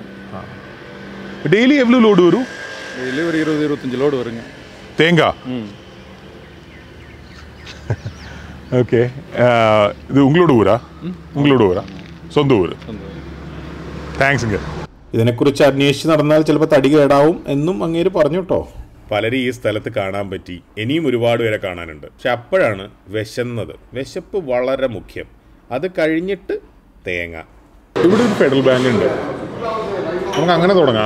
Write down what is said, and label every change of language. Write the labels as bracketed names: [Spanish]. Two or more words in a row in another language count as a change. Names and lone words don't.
[Tamil] டெய்லி எவ்வளோ லோடு வரும்? டெய்லி ஒரு 20-25 லோடு வருங்க தேங்காய். ஓகே. இது உங்களோட ஊரா? சொந்த ஊர். தேங்க்ஸுங்க. [Malayalam] ഇതിനെക്കുറിച്ച് അന്വേഷിച്ച് നടന്നാൽ ചിലപ്പോൾ തടി കേടാവും എന്നും അങ്ങേര് പറഞ്ഞു കേട്ടോ. പലരും ഈ സ്ഥലത്ത് കാണാൻ പറ്റി, ഇനിയും ഒരുപാട് പേരെ കാണാനുണ്ട്. പക്ഷെ അപ്പോഴാണ് വിശന്നത്. വിശപ്പ് വളരെ മുഖ്യം. അത് കഴിഞ്ഞിട്ട് തേങ്ങ. ഇവിടെ ഒരു ഫെഡറൽ ബാങ്ക് ഉണ്ട്, നമുക്ക് അങ്ങനെ തുടങ്ങാം.